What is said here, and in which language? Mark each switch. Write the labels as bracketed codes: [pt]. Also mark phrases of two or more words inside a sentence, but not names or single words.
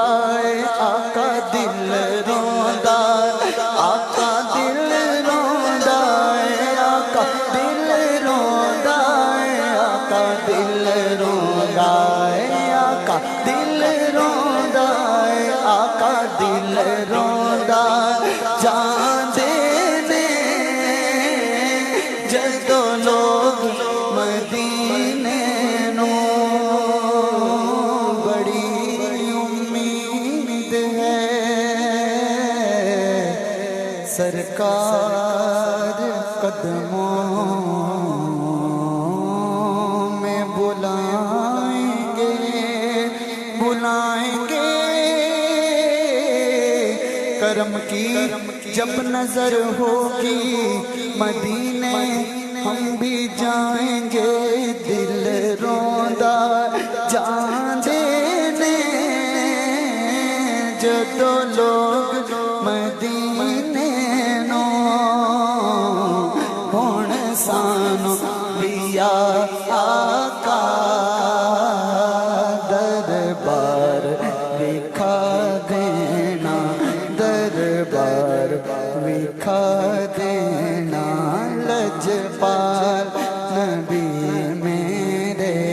[pa] ہے آقا دل روندا آقا دل روندا ہے آقا دل روندا ہے آقا دل روندا ہے آقا دل روندا ہے آقا دل روندا جان دینے جدو لوگ مدینے نو بڑی امید ہے [ur] سرکار قدموں میں بلائیں گے کرم کی جب نظر ہوگی مدینے ہم بھی جائیں گے [pa] دل روندا جان دینے جدو لوگ مدینے نو ہن سانو ویا آقا دربار دکھا دینا دربار دکھا دینا لجپال نبی میرے